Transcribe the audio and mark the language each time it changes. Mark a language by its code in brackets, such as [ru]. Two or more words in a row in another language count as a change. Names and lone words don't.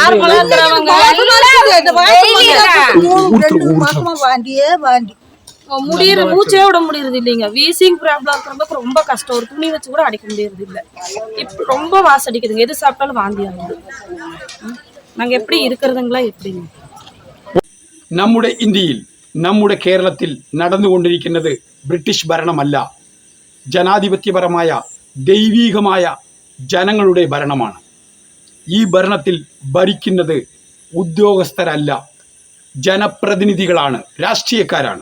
[ta] மாசமா வாந்தியே வாந்தி முடியற மூச்சே விட முடியறது இல்லைங்க. [en] wheezing problem [ta] இருக்கிறவங்க ரொம்ப கஷ்டம். ஒரு துணி வச்சு கூட அடிக்க முடியறது இல்லை. இப்ப ரொம்ப வாசம் அடிக்குதுங்க. எது சாப்பிட்டாலும் வாந்தி ஆகுது. நாங்க எப்படி இருக்கிறதுங்களா எப்படிங்க? [ml] നമ്മുടെ ഇന്ത്യയിൽ നമ്മുടെ കേരളത്തിൽ നടന്നുകൊണ്ടിരിക്കുന്നത് ബ്രിട്ടീഷ് ഭരണമല്ല, ജനാധിപത്യപരമായ ദൈവീകമായ ജനങ്ങളുടെ ഭരണമാണ്. ഈ ഭരണത്തിൽ ഭരിക്കുന്നത് ഉദ്യോഗസ്ഥരല്ല, ജനപ്രതിനിധികളാണ്, രാഷ്ട്രീയക്കാരാണ്.